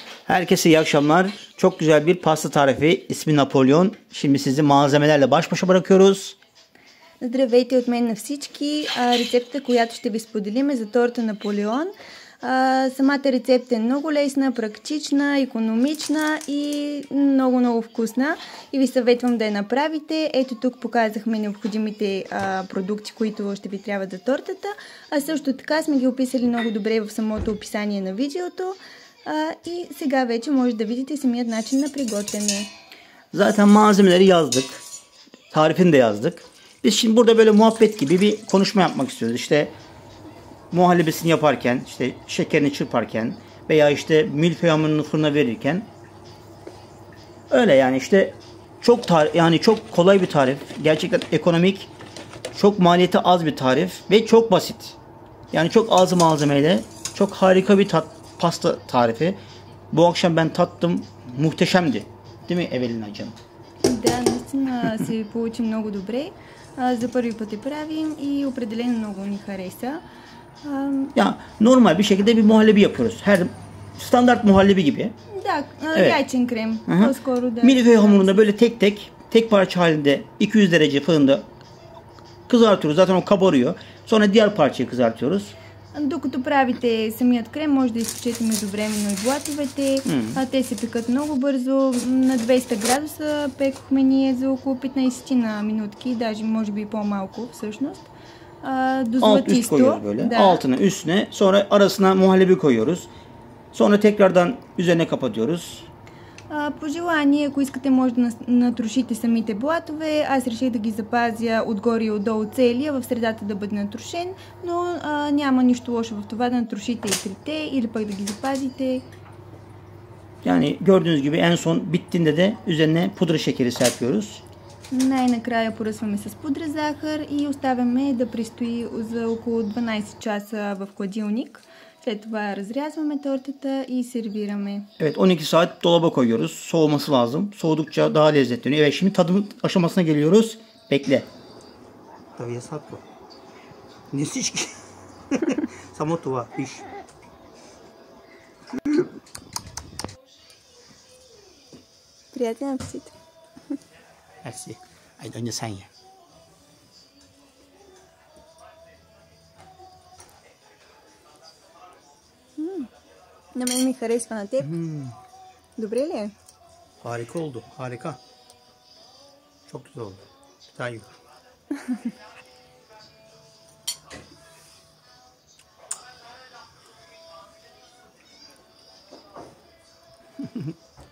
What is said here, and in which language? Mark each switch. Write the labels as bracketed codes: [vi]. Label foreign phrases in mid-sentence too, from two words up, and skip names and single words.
[tr] Herkese iyi akşamlar. Çok güzel bir pasta tarifi. İsmi Napolyon. Şimdi sizi malzemelerle baş başa bırakıyoruz. [bg] Здравейте от мен на всички. Рецептата, която ще ви споделим е за торта Наполеон. Самата рецепта е много лесна, практична, икономична и много вкусна. И ви съветвам да я направите. Ето тук показахме необходимите продукти, които ще ви трябват за тортата. А също така сме ги описали много добре в самото описание на видеото. И сега вече може да видите самият начин на приготвяне. [tr] Zaten malzemeleri yazdık. Tarifini de yazdık. Biz şimdi burada böyle muhabbet gibi bir konuşma yapmak istiyoruz. İşte muhallebisini yaparken, işte şekerini çırparken veya işte milföy hamurunu fırına verirken öyle yani işte çok kolay bir tarif. Gerçekten ekonomik, çok maliyeti az bir tarif ve çok basit. Yani çok az malzemeyle çok harika bir pasta tarifi. Bu akşam ben tattım. Muhteşemdi. Değil mi Evelina canım? [bg] Да, наистина се получи много добре. За първи път я правим и определено много ни хареса. [tr] Ya normal bir şekilde bir muhallebi yapıyoruz. Her standart muhallebi gibi. [bg] Да, [tr] Evet. [bg] яйчен крем. Hı-hı. По-скоро да. [tr] Milföy hamurunda böyle tek parça halinde 200 derece fırında kızartıyoruz. Zaten o kabarıyor. Sonra diğer parçayı kızartıyoruz. [bg] Докато правите самият крем, може да изключите междувременно и блатовете. Те се пекат много бързо. На 200 градуса пекохме ние за около 15 на минутки, даже може би по-малко всъщност. До [tr] Alt üst [bg] златисто. [tr] koyuyoruz böyle. [bg] Да. [tr] Altına üstüne. Sonra arasına muhallebi koyuyoruz. Sonra tekrardan üzerine kapatıyoruz. [bg] По желание, ако искате, може да натрошите самите блатове. Аз реших да ги запазя отгоре и отдолу целия, в средата да бъде натрошен, но няма нищо лошо в това да натрошите и трите или пък да ги запазите. [tr] Yani gördüğünüz gibi en son bittiğinde de üzerine pudra şekeri serpiyoruz. [bg] Най-накрая поръсваме с пудра захар и оставяме да престои за около 12 часа в хладилник. След това разрязваме тортата и сервираме. [tr] Evet, 12 saat dolaba koyuyoruz. Soğuması lazım. Soğudukça daha lezzetleniyor. Evet, şimdi tadım aşamasına geliyoruz. Bekle. Tabii yasak bu. [bg] Не всички. Само това. Виж. Приятен апетит. [tr] Merci. Haydi önce sen ye. [bg] На мен ми харесва, на теб. Добре ли е? [tr] Harika oldu. Harika. Çok güzel oldu. Bir daha yiyorum.